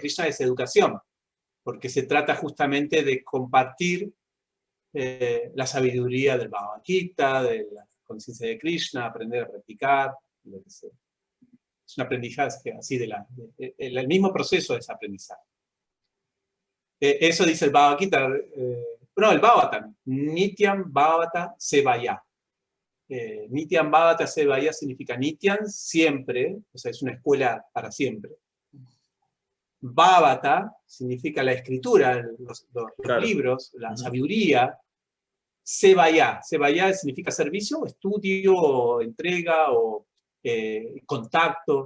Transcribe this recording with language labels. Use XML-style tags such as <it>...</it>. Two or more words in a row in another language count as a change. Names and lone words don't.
<es>de Krishna es educación, porque se trata justamente de compartir la sabiduría del Bhagavad Gita, de la conciencia de Krishna, aprender a practicar, lo que sea. Es un aprendizaje así el mismo proceso es aprendizaje. Eso dice el Bhagavad Gita, el Bhagavatam,</es> <sa>Nityam Bhavata Sevaya. Nityam Bhavata Sevaya</sa> <es>significa Nityam, siempre, o sea, es una escuela para siempre. Bhavata significa la escritura, los Claro. libros, la sabiduría. Sevaya significa servicio, estudio, entrega o contacto.</es>